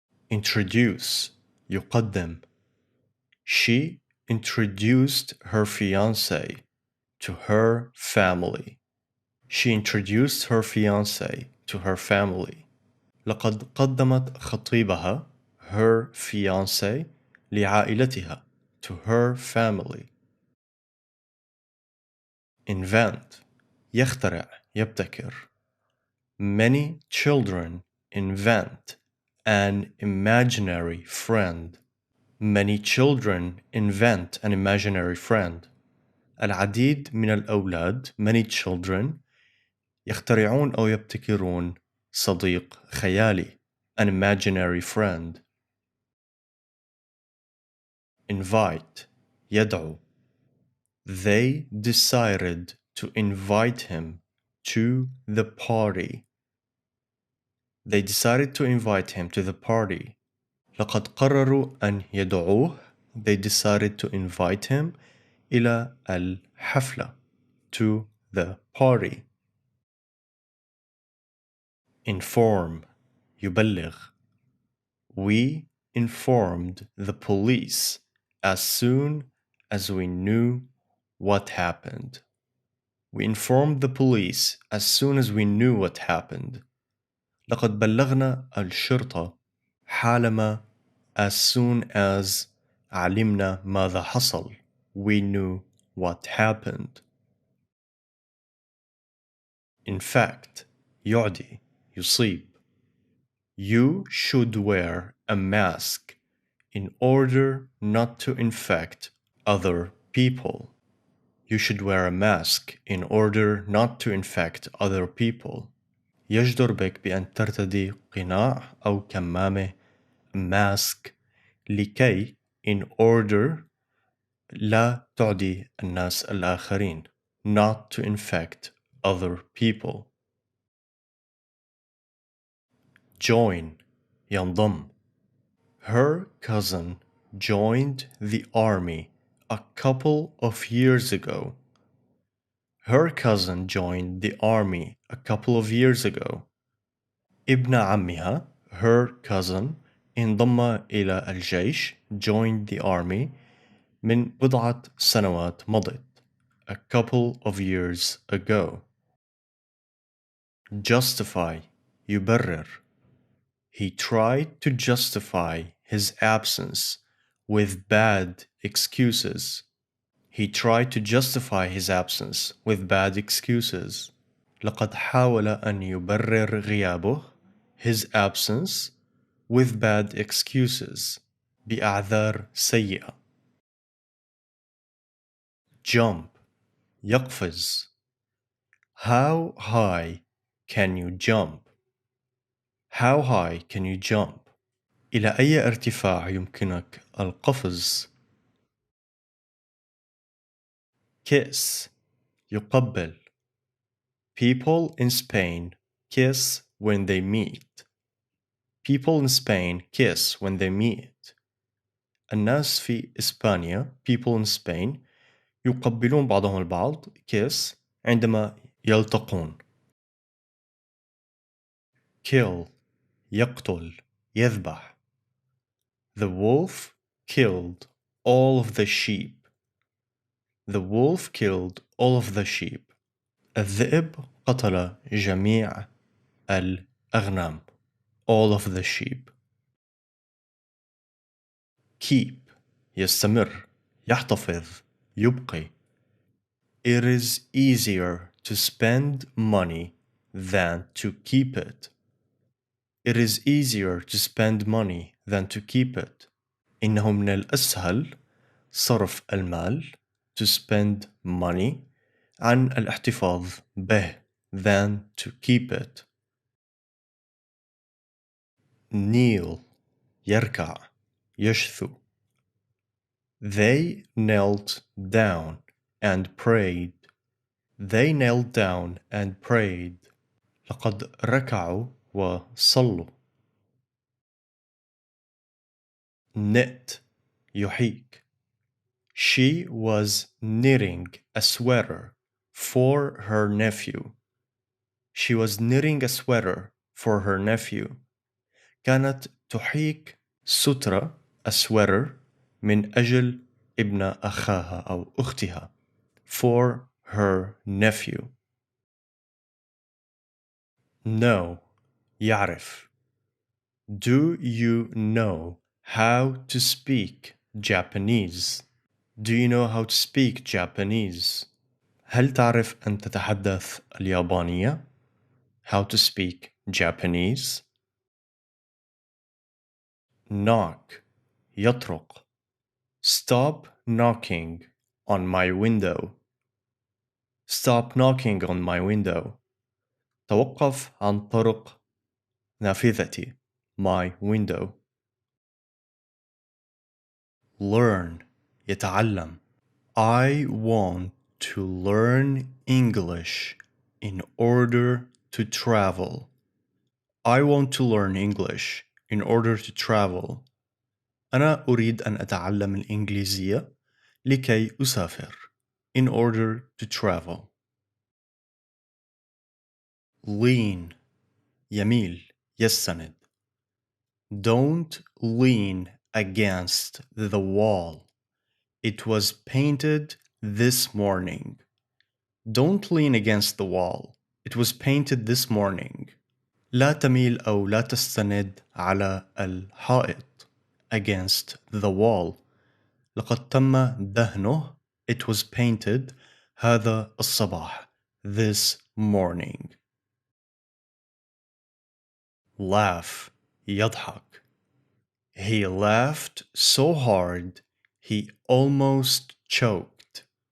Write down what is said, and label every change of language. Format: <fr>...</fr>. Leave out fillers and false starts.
<en>Introduce يقدم. She introduced her fiancé to her family. She introduced her fiancé to her family.</en> <ar>لقد قدمت خطيبها</ar> <en>her fiancé</en> <ar>لعائلتها</ar> <en>to her family.</en> <ar>Invent يخترع يبتكر.</ar> <en>Many children invent an imaginary friend. Many children invent an imaginary friend.</en> <ar>العديد من الأولاد</ar> <en>many children</en> <ar>يخترعون أو يبتكرون صديق خيالي</ar> <en>an imaginary friend. Invite يدعو. They decided to invite him to the party. They decided to invite him to the party.</en> <ar>لقد قرروا أن يدعوه.</ar> <en>They decided to invite him</en> <ar>إلى الحفلة.</ar> <en>To the party. Inform. يبلغ. We informed the police as soon as we knew what happened. We informed the police as soon as we knew what happened.</en> <ar>لقد بلغنا الشرطة حالما</ar> <en>as soon as</en> <ar>علمنا ماذا حصل.</ar> <en>We knew what happened. In fact,</en> <ar>يعدي يصيب.</ar> <en>You should wear a mask in order not to infect other people. You should wear a mask in order not to infect other people.</en> <ar>يجدر بك بأن ترتدي قناع أو كمامة mask لكي</ar> <en>in order</en> <ar>لا تعدي الناس الآخرين</ar> <en>not to infect other people. Join ينضم. Her cousin joined the army a couple of years ago. Her cousin joined the army a couple of years ago.</en> <ar>ابن عمها</ar> <en>her cousin</en> <ar>انضم إلى الجيش</ar> <en>joined the army</en> <ar>من بضعة سنوات مضت</ar> <en>a couple of years ago. Justify يبرر. He tried to justify his absence with bad excuses. He tried to justify his absence with bad excuses.</en> <ar>لقد حاول أن يبرر غيابه</ar> <en>his absence with bad excuses</en> <ar>بأعذار سيئة.</ar> <en>Jump يقفز. How high can you jump? How high can you jump?</en> <ar>إلى أي ارتفاع يمكنك القفز؟ Kiss يقبل.</ar> <en>People in Spain kiss when they meet. People in Spain kiss when they meet.</en> <ar>الناس في إسبانيا</ar> <en>people in Spain</en> <ar>يقبلون بعضهم البعض kiss عندما يلتقون. Kill يقتل يذبح.</ar> <en>The wolf killed all of the sheep. The wolf killed all of the sheep.</en> <ar>الذئب قتل جميع الأغنام.</ar> <en>All of the sheep.</en> <ar>Keep يستمر يحتفظ يبقي.</ar> <en>It is easier to spend money than to keep it. It is easier to spend money than to keep it.</en> <ar>إنه من الأسهل صرف المال</ar> <en>to spend money</en> <ar>عن الاحتفاظ به</ar> <en>than to keep it.</en> <ar>Kneel يركع يشثو.</ar> <en>They knelt down and prayed. They knelt down and prayed.</en> <ar>لقد ركعوا وصلوا.</ar> <en>Knit يحيك. She was knitting a sweater for her nephew. She was knitting a sweater for her nephew. كانت تحيك سترة a sweater من أجل ابن أخاها أو أختها for her nephew. Know يعرف. Do you know how to speak Japanese? Do you know how to speak Japanese?</en> <ar>هل تعرف أن تتحدث اليابانية?</ar> <en>How to speak Japanese? Knock يطرق. Stop knocking on my window. Stop knocking on my window.</en> <ar>توقف عن طرق نافذتي.</ar> <en>My window. Learn يتعلم. I want to learn English in order to travel. I want to learn English in order to travel.</en> <ar>أنا أريد أن أتعلم الإنجليزية لكي أسافر.</ar> <en>In order to travel.</en> <ar>Lean يميل يستند.</ar> <en>Don't lean against the wall. It was painted this morning. Don't lean against the wall. It was painted this morning.</en> <ar>لا تميل أو لا تستند على الحائط.</ar> <en>Against the wall.</en> <ar>لقد تم دهنه.</ar> <en>It was painted</en> <ar>هذا الصباح.</ar> <en>This morning. Laugh يضحك. He laughed so hard he almost choked.</en>